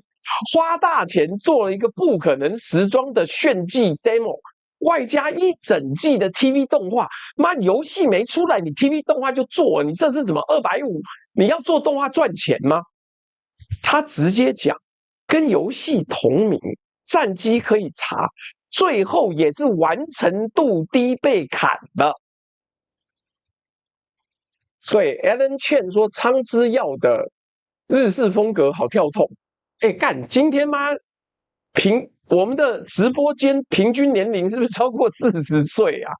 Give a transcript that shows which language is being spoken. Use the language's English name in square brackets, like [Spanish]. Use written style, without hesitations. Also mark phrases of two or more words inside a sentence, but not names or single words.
[Chinese] 花大錢做了一個不可能時裝的炫技 demo， 外加一整季的 TV 動畫。媽，遊戲沒出來，你 TV 動畫就做了，你這是怎麼250？你要做動畫賺錢嗎？他直接講，跟遊戲同名，戰績可以查，最後也是完成度低被砍了。所以 Alan Chen 說，蒼之耀的日式風格好跳痛。哎幹！今天媽我們的直播間平均年齡是不是超過40歲啊？